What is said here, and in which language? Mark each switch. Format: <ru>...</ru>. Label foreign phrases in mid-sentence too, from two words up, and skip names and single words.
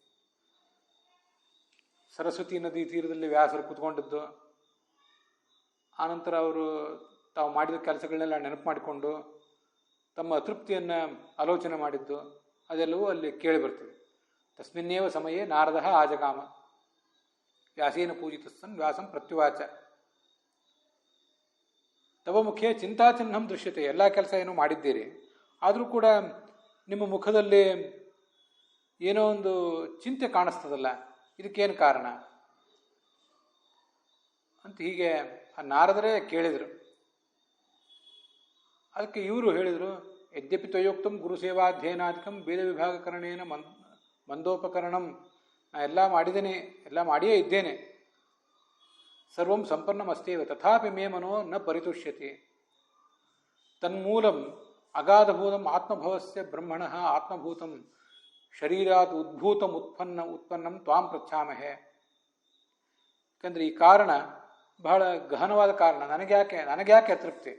<kn>ಸರಸ್ವತಿ ನದಿ ತೀರದಲ್ಲಿ ವ್ಯಾಸರು ಕೂತ್ಕೊಂಡಿದ್ದು, ಆನಂತರ ಅವರು ತಾವು ಮಾಡಿದ ಕೆಲಸಗಳನ್ನೆಲ್ಲ ನೆನಪು ಮಾಡಿಕೊಂಡು ತಮ್ಮ ಅತೃಪ್ತಿಯನ್ನು ಆಲೋಚನೆ ಮಾಡಿದ್ದು ಅದೆಲ್ಲವೂ ಅಲ್ಲಿ ಕೇಳಿ ಬರ್ತದೆ.</kn> <sa>ತಸ್ಮಿನ್ನೇವ ಸಮಯೇ ನಾರದ ಆಜಗಾಮ ವ್ಯಾಸೇನ ಪೂಜಿತಸ್ಸನ್ ವ್ಯಾಸಂ ಪ್ರತ್ಯುವಾಚ ತವ ಮುಖೇ ಚಿಂತಾಚಿಹ್ನಂ ದೃಶ್ಯತೆ.</sa> <kn>ಎಲ್ಲ ಕೆಲಸ ಏನೋ ಮಾಡಿದ್ದೀರಿ, ಆದರೂ ಕೂಡ ನಿಮ್ಮ ಮುಖದಲ್ಲಿ ಏನೋ ಒಂದು ಚಿಂತೆ ಕಾಣಿಸ್ತದಲ್ಲ, ಇದಕ್ಕೇನು ಕಾರಣ ಅಂತ ಹೀಗೆ ಆ ನಾರದರೇ ಕೇಳಿದರು. ಅದಕ್ಕೆ ಇವರು ಹೇಳಿದರು,</kn> <sa>ಯದ್ಯಪಿ ತ್ವಯೋಕ್ತಂ ಗುರುಸೇವಾಧ್ಯಯನಾಧಿಕಂ ವೇದ ವಿಭಾಗಕರಣೇನ ಮಂದೋಪಕರಣಂ.</sa> <kn>ನಾ ಎಲ್ಲ ಮಾಡಿದ್ದೇನೆ, ಎಲ್ಲ ಮಾಡಿಯೇ ಇದ್ದೇನೆ.</kn> <sa>ಸರ್ವಂ ಸಂಪನ್ನಮಸ್ತೇವ ತಥಾಪಿ ಮೇ ಮನೋ ನ ಪರಿತುಷ್ಯತಿ. ತನ್ಮೂಲಂ ಅಗಾಧಭೂತಂ ಆತ್ಮಭವಸ್ಯ ಬ್ರಹ್ಮಣಃ ಆತ್ಮಭೂತಂ ಶರೀರಾತ್ ಉದ್ಭೂತಂ ಉತ್ಪನ್ನಂ ತ್ವಾಂ ಪೃಚ್ಛಾಮಹೆ.</sa> <kn>ಯಾಕಂದರೆ ಈ ಕಾರಣ ಬಹಳ ಗಹನವಾದ ಕಾರಣ. ನನಗ್ಯಾಕೆ ಅತೃಪ್ತಿ?</kn>